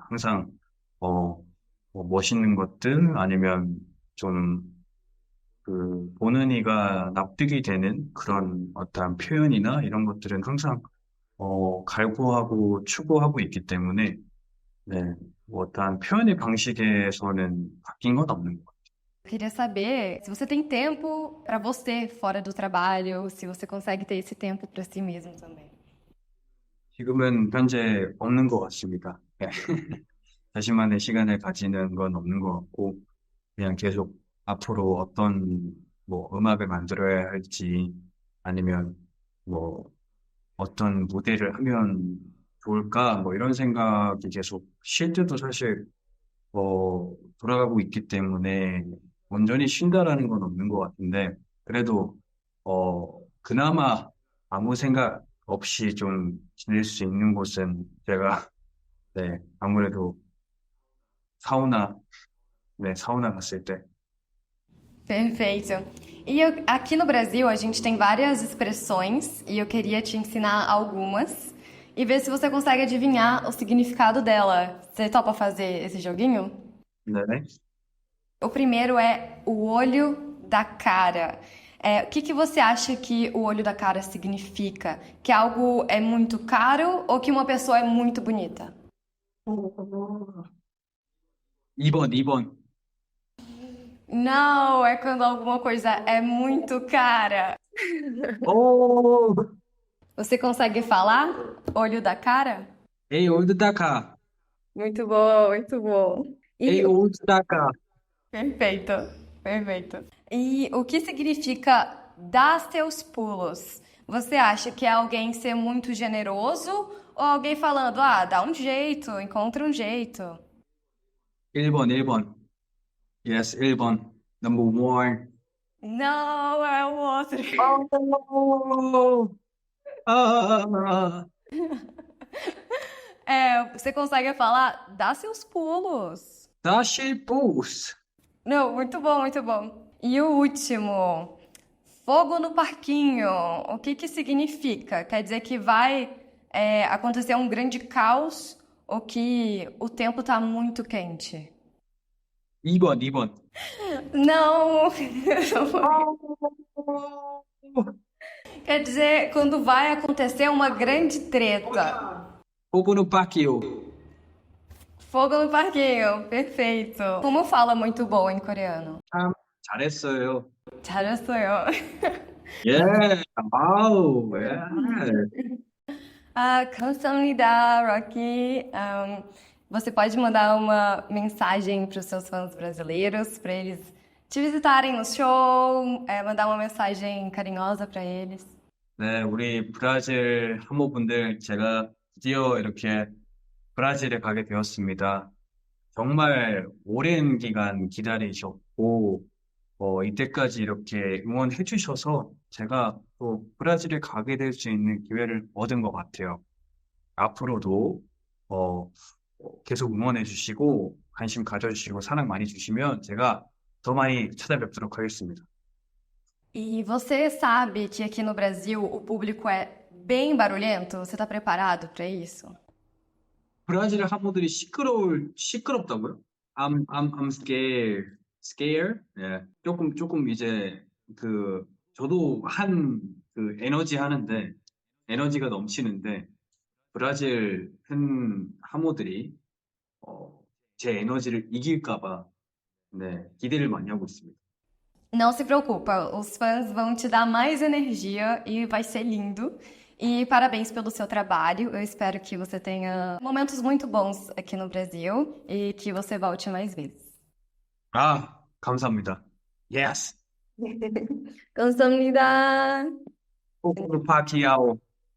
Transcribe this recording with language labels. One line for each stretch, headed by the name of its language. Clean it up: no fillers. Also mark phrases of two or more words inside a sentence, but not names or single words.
Korean: 항상, 멋있는 것들 아니면 좀 보는 이가 납득이 되는 그런 어떠한 표현이나 이런 것들은 항상, 갈구하고 추구하고 있기 때문에, 네, 뭐 어떠한 표현의 방식에서는 바뀐 건 없는 것 같아요.
Portuguese: Eu queria saber se você tem tempo para você fora do trabalho, se você consegue ter esse tempo para si mesmo também.
Korean: 지금은 현재 없는 것 같습니다. 네. 자신만의 시간을 가지는 건 없는 것 같고, 그냥 계속 앞으로 어떤 뭐 음악을 만들어야 할지, 아니면 뭐 어떤 무대를 하면 좋을까, 뭐 이런 생각이 계속 쉴 때도 사실 돌아가고 있기 때문에 온전히 쉰다라는 건 없는 것 같은데, 그래도, 그나마 아무 생각 없이 좀 지낼 수 있는 곳은 제가, 네, 아무래도 사우나, 네, 사우나 갔을 때,
Portuguese: Perfeito. Aqui no Brasil a gente tem várias expressões e eu queria te ensinar algumas e ver se você consegue adivinhar o significado dela. Você topa fazer esse joguinho?
Korean: 네.
Portuguese: O primeiro é o olho da cara. O que que você acha que o olho da cara significa? Que algo é muito caro ou que uma pessoa é muito bonita?
Korean: 2번, 2번.
Portuguese: Não, é quando alguma coisa é muito cara.
Korean: 오,
Portuguese: Você consegue falar? Olho da cara?
Korean: 에이,
Portuguese: olho da cara. Muito bom, muito bom.
Korean: 에이,
Portuguese: E olho da cara. perfeito, perfeito. E o que significa dar seus pulos? Você acha que é alguém ser muito generoso ou alguém falando, ah, dá um jeito, encontra um jeito?
Korean: 1번, 1번. Yes, 1번.
English: Number one.
Portuguese: Não, é o outro. Oh, ah, Você consegue falar, dá seus pulos.
Korean: 다시 보스.
Portuguese: Não, muito bom, muito bom. E o último, fogo no parquinho. O que que significa? Quer dizer que vai acontecer um grande caos ou que o tempo tá muito quente?
Korean: 2번, 2번.
Portuguese: Não! Quer dizer, quando vai acontecer uma grande treta. fogo no parquinho. Fogo no parquinho, perfeito. Como fala
Korean: muito bom em coreano? 참 잘했어요. 잘했어요. 예, 아우, 예. Ah, 감사합니다, Rocky.
Portuguese: Você pode mandar uma mensagem para os seus fãs brasileiros, para eles te visitarem no show, mandar uma mensagem carinhosa para eles.
Korean: 네, 우리 브라질 한모분들 제가 드디어 이렇게 브라질에 가게 되었습니다. 정말 오랜 기간 기다리셨고, 이때까지 이렇게 응원해 주셔서 제가 또 브라질에 가게 될 수 있는 기회를 얻은 것 같아요. 앞으로도, 어, 계속 응원해 주시고, 관심 가져주시고, 사랑 많이 주시면 제가 더 많이 찾아뵙도록 하겠습니다.
Portuguese: E você sabe que aqui no Brasil o público é bem barulhento? Você está preparado para isso?
Korean: 브라질 한모들이 시끄럽다고요?
English: I'm scared. Scared?
Korean: 예. 조금 이제, 저도 에너지 하는데, 에너지가 넘치는데, 브라질 팬 하모들이, 제 에너지를 이길까봐, 네, 기대를 많이 하고 있습니다.
Portuguese: Não se preocupa, os fãs vão te dar mais energia e vai ser lindo. E parabéns pelo seu trabalho. Eu espero que você tenha momentos muito bons aqui no Brasil e que você volte mais vezes.
Korean: 아, 감사합니다. Yes. 감사합니다.
Portuguese: fogo no parquinho.